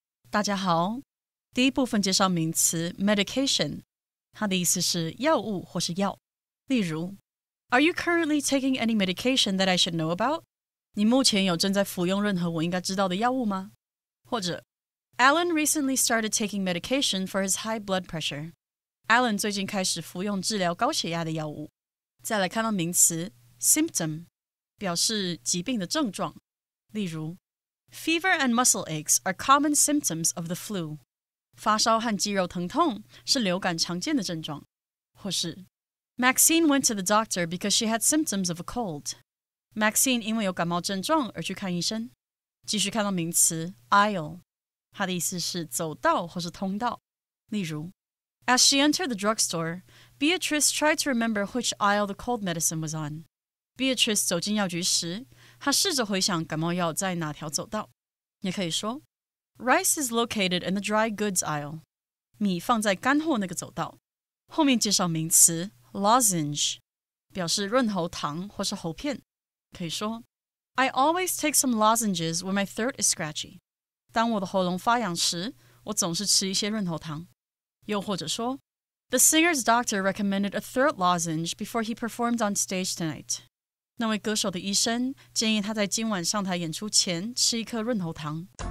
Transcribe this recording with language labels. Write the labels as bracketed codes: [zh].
[zh] 大家好，第一部分介绍名词 medication， 它的意思是药物或是药。例如 [en] Are you currently taking any medication that I should know about? [zh] 你目前有正在服用任何我应该知道的药物吗？或者 [en] Alan recently started taking medication for his high blood pressure. [zh] Alan 最近开始服用治疗高血压的药物。再来看到名词 symptom， 表示疾病的症状。例如 [en] Fever and muscle aches are common symptoms of the flu. [zh] 发烧和肌肉疼痛是流感常见的症状。或是 [en] Maxine went to the doctor because she had symptoms of a cold. [zh] Maxine 因为有感冒症状而去看医生。继续看到名词 aisle， 它的意思是走道或是通道。例如 [en] As she entered the drugstore, Beatrice tried to remember which aisle the cold medicine was on. [zh] Beatrice 走进药局时，她试着回想感冒药在哪条走道。也可以说 [en] Rice is located in the dry goods aisle. [zh] 米放在干货那个走道。后面介绍名词 lozenge， 表示润喉糖或是喉片。可以说 [en] I always take some lozenges when my throat is scratchy. [zh] 当我的喉咙发痒时，我总是吃一些润喉糖。又或者说 [en] The singer's doctor recommended a throat lozenge before he performed on stage tonight. [zh] 那位歌手的医生建议他在今晚上台演出前吃一颗润喉糖。